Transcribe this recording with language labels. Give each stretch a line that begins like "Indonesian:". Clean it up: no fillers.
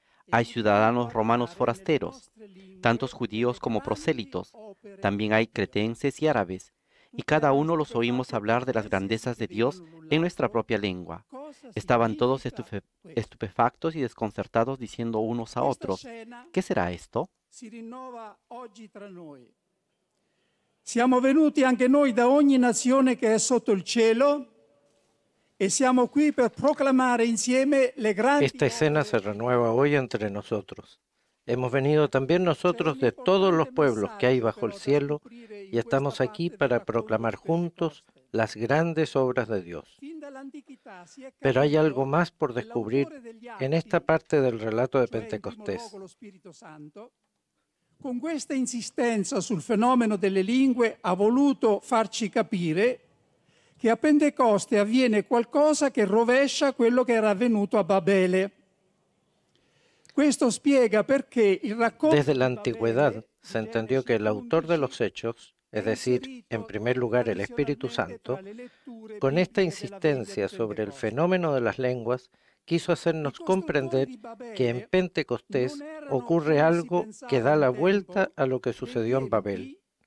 Spanish: Hay ciudadanos romanos forasteros, tantos judíos como prosélitos. También hay cretenses y árabes, y cada uno los oímos hablar de las grandezas de Dios en nuestra propia lengua. Estaban todos estupefactos y desconcertados, diciendo unos a otros: ¿qué será esto?
Italian: Si rinnova oggi tra noi. Siamo venuti anche noi da ogni nazione che è sotto il cielo e siamo qui per proclamare insieme le grandi.
Spanish: Esta escena se renueva hoy entre nosotros. Hemos venido también nosotros de todos los pueblos que hay bajo el cielo y estamos aquí para proclamar juntos las grandes obras de Dios. Pero hay algo más por descubrir en esta parte del relato de Pentecostés.
Italian: Con questa insistenza sul fenomeno delle lingue ha voluto farci capire che a Pentecoste avviene qualcosa che rovescia quello che era avvenuto a Babele. Questo spiega perché il racconto
Spanish: Desde la antigüedad se entendió que el autor de los Hechos, es decir, en primer lugar el Espíritu Santo, con esta insistencia sobre el fenómeno de las lenguas, quiso hacernos comprender que en Pentecostés ocurre algo que da la vuelta a lo que sucedió en Babel.